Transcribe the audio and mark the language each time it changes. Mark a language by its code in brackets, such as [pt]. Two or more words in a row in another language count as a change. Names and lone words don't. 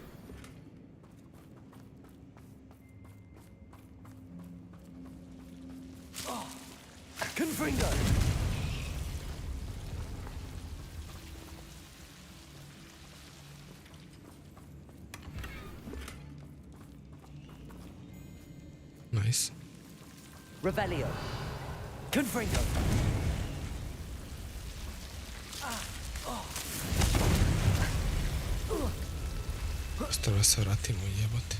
[sr] Confringo! Nice. Revelio! Confringo! Ostalo se vratimo, jebote.